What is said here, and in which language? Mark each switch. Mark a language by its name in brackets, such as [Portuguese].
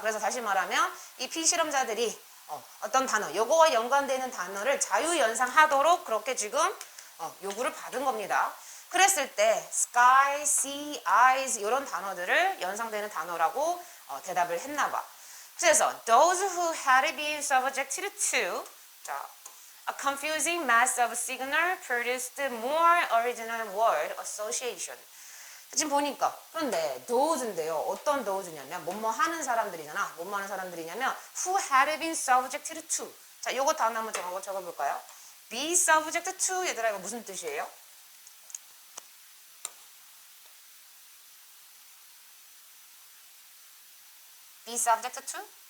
[Korean] 그래서 다시 말하면 이 피실험자들이 어떤 단어, 요거와 연관되는 단어를 자유연상하도록 그렇게 지금 요구를 받은 겁니다. 그랬을 때 sky, sea, eyes 이런 단어들을 연상되는 단어라고 대답을 했나 봐. 그래서 [English] those who had been subjected to [Korean] 자, [English] a confusing mass of signal produced more original word association. [Korean] 지금 보니까 그런데 those인데요. 어떤 those냐면 뭐뭐 하는 사람들이잖아. 뭐뭐 하는 사람들이냐면 [English] who had been subjected to. [Korean] 자, 요거 단어 한번 적어볼까요? [English] be subject to [Korean] 얘들아 이거 무슨 뜻이에요? [English] be subject to?